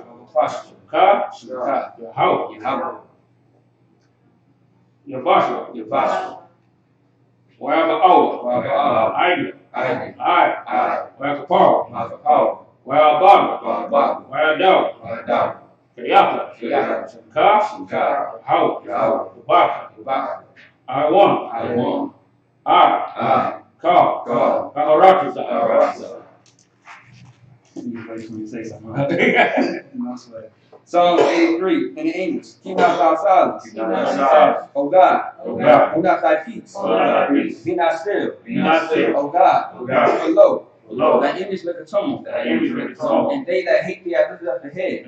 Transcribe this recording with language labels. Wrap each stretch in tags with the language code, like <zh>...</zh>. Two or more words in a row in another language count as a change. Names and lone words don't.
<en>Ka. Yahawah. Yabashua. Waba'awa. Aida. Ai. Wakapara. Wababa. Wadawa. Kayaka. Ka. Yahawah. Ubaka. I1. I. Ka. Kaharakisa. You say something. Psalm 83 in the English. Keep not thy silence. O God. Hold not thy peace. Be not still. O God. For lo, thy image like a tumult. And they that hate thee have lifted up the head.</en>